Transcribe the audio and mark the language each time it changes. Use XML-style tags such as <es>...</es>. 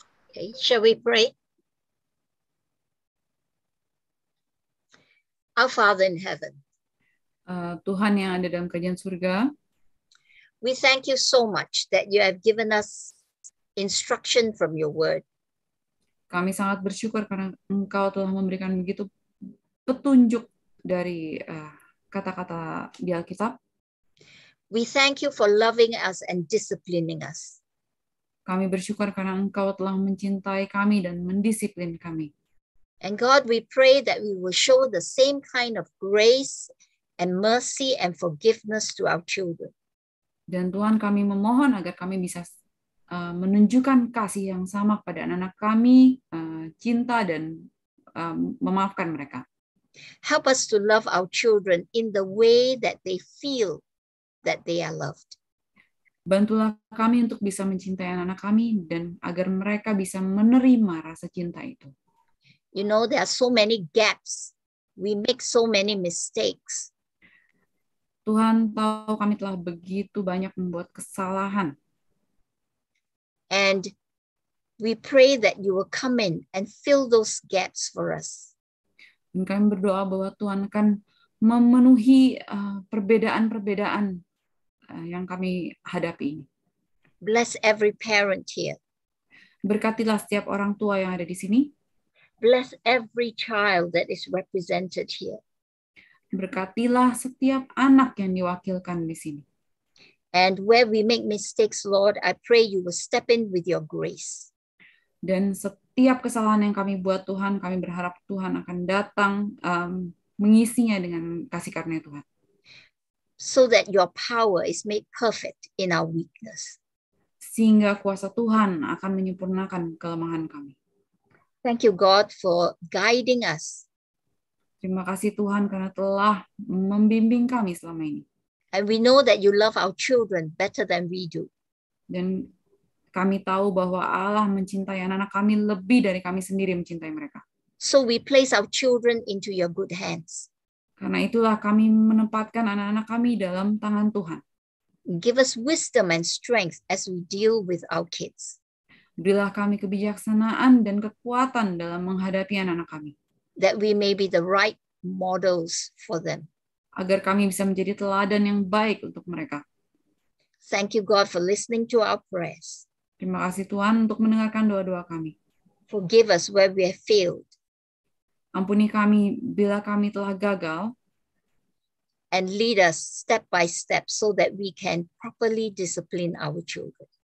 <en>Okay, shall we pray? Our Father in heaven,</en> <id>Tuhan yang ada dalam kerajaan surga,</id> <en>we thank you so much that you have given us instruction from your word.</en> <id>kami sangat bersyukur karena Engkau telah memberikan begitu petunjuk dari kata-kata di Alkitab.</id> <en>We thank you for loving us and disciplining us.</en> <id>Kami bersyukur karena Engkau telah mencintai kami dan mendisiplin kami.</id> <en>And God, we pray that we will show the same kind of grace and mercy and forgiveness to our children.</en> <id>Dan Tuhan, kami memohon agar kami bisa menunjukkan kasih yang sama pada anak-anak kami, cinta dan memaafkan mereka.</id> <en>Help us to love our children in the way that they feel that they are loved.</en> <id>Bantulah kami untuk bisa mencintai anak-anak kami dan agar mereka bisa menerima rasa cinta itu.</id> <en>You know, there are so many gaps. We make so many mistakes.</en> <id>Tuhan tahu kami telah begitu banyak membuat kesalahan.</id> <en>And we pray that you will come in and fill those gaps for us.</en> <id>Dan kami berdoa bahwa Tuhan akan memenuhi perbedaan-perbedaan yang kami hadapi ini.</id> <en>Bless every parent here.</en> <id>Berkatilah setiap orang tua yang ada di sini.</id> <en>Bless every child that is represented here.</en> <id>Berkatilah setiap anak yang diwakilkan di sini.</id> <en>And where we make mistakes, Lord, I pray you will step in with your grace.</en> <id>Dan setiap kesalahan yang kami buat, Tuhan, kami berharap Tuhan akan datang mengisinya dengan kasih karunia Tuhan.</id> <en>So that your power is made perfect in our weakness.</en> <id>Sehingga kuasa Tuhan akan menyempurnakan kelemahan kami.</id> <en>Thank you, God, for guiding us.</en> <id>Terima kasih Tuhan karena telah membimbing kami selama ini.</id> <en>And we know that you love our children better than we do.</en> <id>Dan kami tahu bahwa Allah mencintai anak-anak kami lebih dari kami sendiri mencintai mereka.</id> <en>So we place our children into your good hands.</en> <id>Karena itulah kami menempatkan anak-anak kami dalam tangan Tuhan.</id> <en>Give us wisdom and strength as we deal with our kids.</en> <id>Berilah kami kebijaksanaan dan kekuatan dalam menghadapi anak-anak kami.</id> <en>That we may be the right models for them.</en> <id>Agar kami bisa menjadi teladan yang baik untuk mereka.</id> <en>Thank you, God, for listening to our prayers.</en> <id>Terima kasih Tuhan untuk mendengarkan doa-doa kami.</id> <en>Forgive us where we have failed.</en> <id>Ampuni kami bila kami telah gagal.</id> <en>And lead us step by step so that we can properly discipline our children.</en>